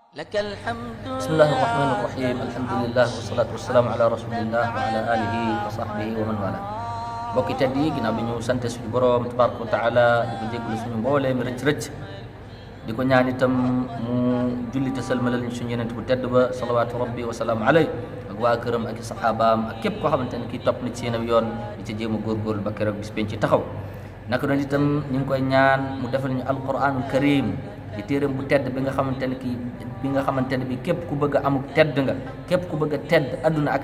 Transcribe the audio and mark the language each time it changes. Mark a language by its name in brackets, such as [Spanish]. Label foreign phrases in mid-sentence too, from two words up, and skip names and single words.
[Arabic] بسم الله الرحمن الرحيم الحمد لله والصلاة والسلام على رسول الله وعلى آله وصحبه ومن والاه [Wolof] bokki tedd yi ginnaaw bi ñu sante suñu borom [Arabic] تبارك وتعالى [Wolof] di ko jéggul suñu mboolee mi rëcc di ko ñaan itam mu julli te sëlmalal ñu suñu yenent bu tedd ba [Arabic] صلوات ربي وسلام عليه [Wolof] ak waa këram ak saxaabaam ak képp koo xamante ne kii topp na ci seen yoon di ca jéem a góorgóorlu ba keroog bis penc ci taxaw naka noonu itam ñu ngi koy ñaan mu defal ñu [Arabic] القرآن الكريم [Wolof] di téeram bu tedd bi nga xamante ne kii bi nga xamante ne bi képp ku bëgg a amuk tedd nga képp ku bëgg a tedd adduna ak